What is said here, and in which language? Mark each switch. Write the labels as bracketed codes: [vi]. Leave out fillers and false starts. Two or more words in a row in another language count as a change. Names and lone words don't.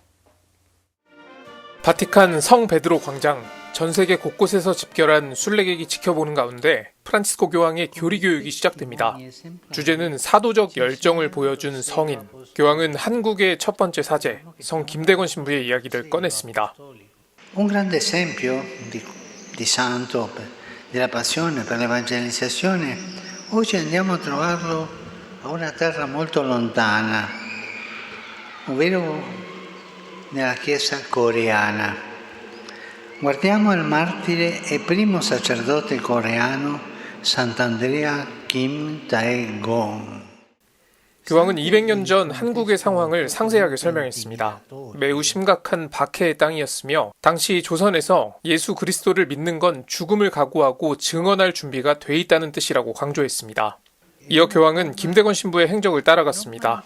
[ko] 바티칸 성 베드로 광장, 전 세계 곳곳에서 집결한 순례객이 지켜보는 가운데 프란치스코 교황의 교리 교육이 시작됩니다. 주제는 사도적 열정을 보여준 성인. 교황은 한국의 첫 번째 사제, 성 김대건 신부의 이야기를 꺼냈습니다. [it] Un grande esempio di santo, della passione per l'evangelizzazione, oggi andiamo a trovarlo a una terra molto lontana, ovvero nella Chiesa coreana. Guardiamo il martire e primo sacerdote coreano Sant'Andrea Kim Tae-gon. [ko] 교황은 200년 전 한국의 상황을 상세하게 설명했습니다. 매우 심각한 박해의 땅이었으며 당시 조선에서 예수 그리스도를 믿는 건 죽음을 각오하고 증언할 준비가 돼 있다는 뜻이라고 강조했습니다. 이어 교황은 김대건 신부의 행적을 따라갔습니다.